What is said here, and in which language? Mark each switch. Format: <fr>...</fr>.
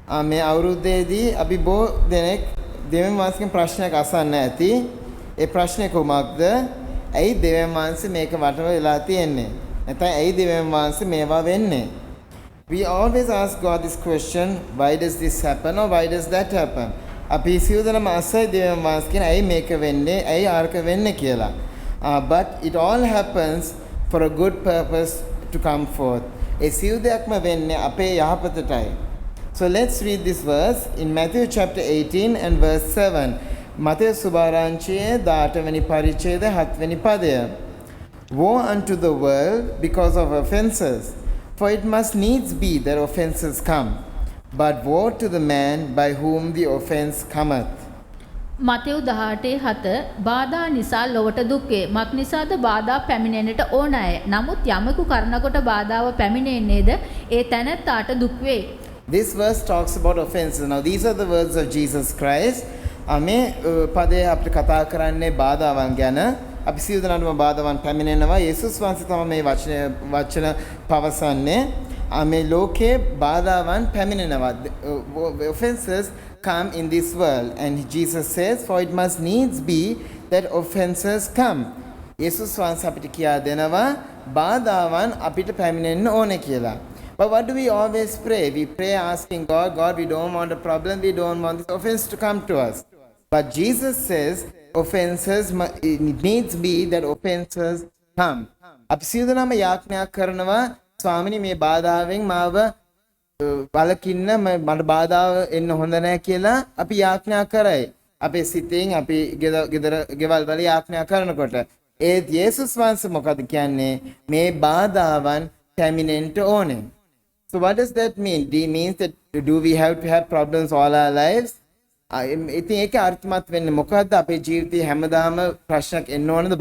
<si>මේ අවුරුද්දේදී අපි බොහෝ දෙනෙක් දෙවියන් වහන්සේගෙන් ප්‍රශ්නයක් අසන්න ඇති. ඒ ප්‍රශ්නේ කොහොමද? ඇයි දෙවියන් වහන්සේ මේක වටව වෙලා තියෙන්නේ? නැත්නම් ඇයි දෙවියන් වහන්සේ මේවා වෙන්නේ?</si> <en>We always ask God this question, why does this happen or why does that happen?</en> <si>අපි සියුදනම අසයි දෙවියන් වහන්සේ කියන ඇයි මේක වෙන්නේ? ඇයි ආර්ක වෙන්නේ කියලා.</si> <en>But it all happens for a good purpose to come forth.</en> <si>ඒ සියලු දෙයක්ම වෙන්නේ අපේ යහපතටයි.</si> <en>So let's read this verse in Matthew chapter 18 and verse 7.</en> <si>Matthew සුභාරංචියේ 18 වෙනි පරිච්ඡේදය 7 වෙනි පදය.</si> <en>Woe unto the world because of offenses, for it must needs be that offenses come. But woe to the man by whom the offense cometh.</en> <si>Matthew 18:7 බාධා නිසා ලොවට දුක් වේ. මක් නිසාද බාධා පැමිණෙන්නට ඕනෑ. නමුත් යමෙකු කරනකොට බාධාව පැමිණෙන්නේද ඒ තැනැත්තාට දුක් වේ.</si> <en>This verse talks about offenses. Now these are the words of Jesus Christ.</en> <si>මේ පදේ අපිට කතා කරන්නේ බාධාවන් ගැන. අපි සියලු දෙනාටම බාධාවන් පැමිණෙනවා. යේසුස් වහන්සේ තමයි මේ වචන පවසන්නේ. මේ ලෝකේ බාධාවන් පැමිණෙනවා.</si> <en>Offenses come in this world, and Jesus says, for it must needs be that offenses come.</en> <si>යේසුස් වහන්සේ අපිට කියා දෙනවා බාධාවන් අපිට පැමිණෙන්න ඕනේ කියලා.</si> <en>But what do we always pray? We pray asking God, God, we don't want a problem, we don't want this offense to come to us. But Jesus says, offenses, it needs be that offenses come.</en> <si>අපි සියලු දෙනාම යාඥා කරනවා ස්වාමිනී මේ බාධාවෙන් මාව බලකින්න මට බාධාව එන්න හොඳ නැහැ කියලා අපි යාඥා කරයි. අපේ සිතෙන් අපි ගෙවල් වල යාඥා කරනකොට ඒ යේසුස් වහන්සේ මොකද කියන්නේ? මේ බාධාවන් පැමිණෙන්න ඕනේ.</si> <en>So what does that mean? It means that do we have to have problems all our lives?</en> <si>ඉතින් ඒක අර්ථමත් වෙන්නේ මොකද්ද? අපේ ජීවිතේ හැමදාම ප්‍රශ්නක් එන්න ඕනද?</si>